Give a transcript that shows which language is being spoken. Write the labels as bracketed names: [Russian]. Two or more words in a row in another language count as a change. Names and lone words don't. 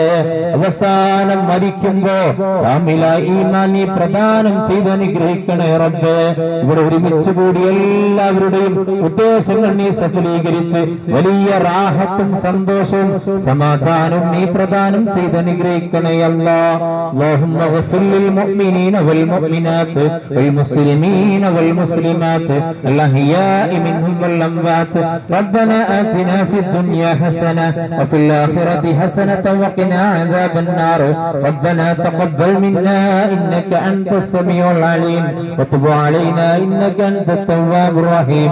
[Malayalam] അവസാനം മരിക്കുമ്പോ കാമിലായ ഈമാൻ നീ പ്രദാനം ചെയ്ത് അനുഗ്രഹിക്കണേ റബ്ബേ. ഇവിടെ ഒരുമിച്ച് കൂടി എല്ലാവരുടെയും ഉദ്ദേശങ്ങൾ നീ സഫലീകരിച്ച് വലിയ റാഹത്തും സന്തോഷവും സമാധാനവും നീ പ്രദാനം ചെയ്ത് അനുഗ്രഹിക്കണേ അല്ലാ. [Arabic] اللهم اغفر للمؤمنين والمؤمنات والمسلمين والمسلمات الأحياء منهم والأموات. ربنا آتنا في الدنيا حسنة وفي الآخرة حسنة وقنا عذاب النار. ربنا تقبل منا إنك أنت السميع العليم وتب علينا إنك أنت التواب الرحيم.